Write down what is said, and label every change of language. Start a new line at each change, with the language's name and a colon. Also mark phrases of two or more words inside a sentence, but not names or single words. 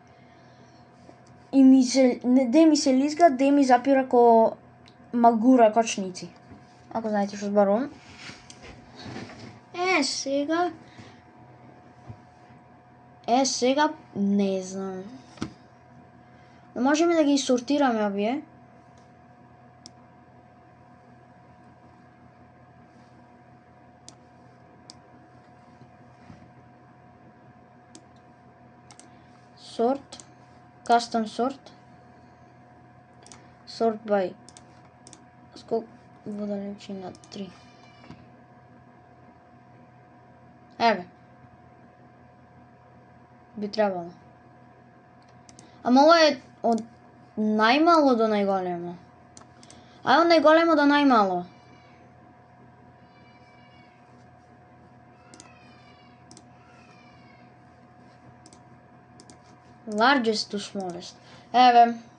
Macedonian: И де ми се лизга, де ми запира ко магура кочници. Ако знаете што зборувам. Сега не знам. Но можеме да ги сортираме овие.
English: Sort, custom sort, sort by.
Macedonian: Сколку вода личи на 3. Еве. Би требало. Ама ова е од најмало до најголемо. Ај од најголемо до најмало.
English: Largest to smallest.
Macedonian: Еве.